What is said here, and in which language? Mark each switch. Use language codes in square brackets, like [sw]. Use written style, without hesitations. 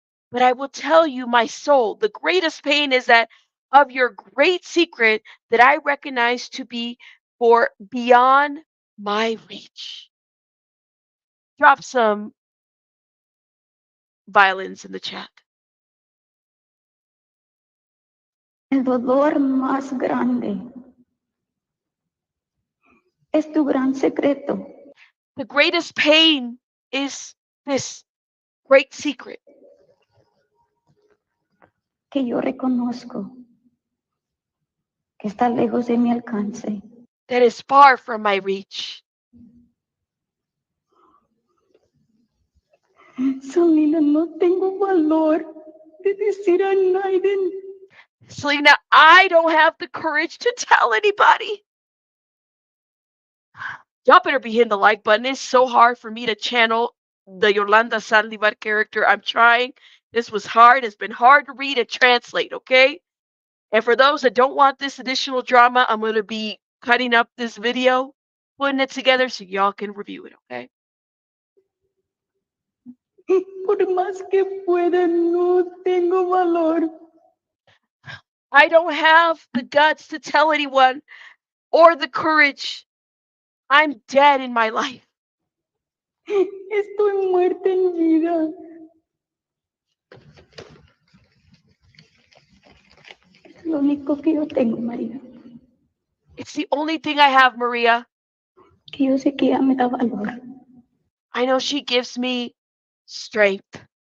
[en] But I will tell you, my soul, the greatest pain is that of your great secret that I recognize to be for beyond my reach. Drop some violins in the chat. [es] El dolor más grande es tu gran secreto. [en] The greatest pain is this great secret [es] Que yo reconozco que está lejos de mi alcance. [en] that is far from my reach. [es] Selena, no tengo valor de decir a nadie. [en] Selena, I don't have the courage to tell anybody. Y'all better be hitting the like button. It's so hard for me to channel the Yolanda SALDIVAR character. I'm trying. This was hard. It's been hard to read and translate, okay? And for those that don't want this additional drama, I'm going to be cutting up this video, putting it together so y'all can review it, okay? [es] Por más que pueda, no tengo valor. [en] I don't have the guts to tell anyone or the courage. I'm dead in my life. [es] Estoy muerta en vida. Es lo único que yo tengo, María. [en] It's the only thing I have, Maria. [es] Que yo sé que ella me da valor. [en] I know she gives me strength